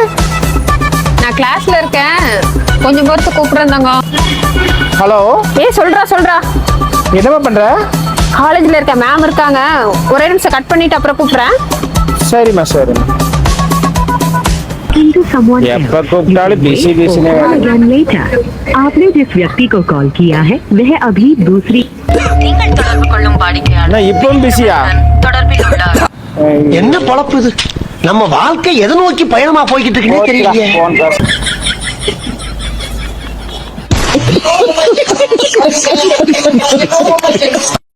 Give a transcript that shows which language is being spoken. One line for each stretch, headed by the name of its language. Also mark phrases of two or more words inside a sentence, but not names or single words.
Tamil: நான் கிளாஸ்ல இருக்கேன், கொஞ்சம் பொறுத்து கூப்பிடுறேன் தங்க. ஹலோ. சொல்றா. என்னம்மா பண்ற? காலேஜ்ல இருக்கேன், மேம் இருக்காங்க. ஒரே நிமிஷம் கட் பண்ணிட்டு அப்புறம் கூப்பிடுறேன். சரிம்மா. எப்ப கூப்பிட்டாலும் பிஸி.
Hindi: आपने जिस व्यक्ति को कॉल किया है वह अभी दूसरी
Tamil: இப்பவும் பிஸியா? என்ன பொழப்பு இது? நம்ம வாழ்க்கை எதை நோக்கி பயணமா போய்கிட்டு இருக்குன்னு தெரியலையே.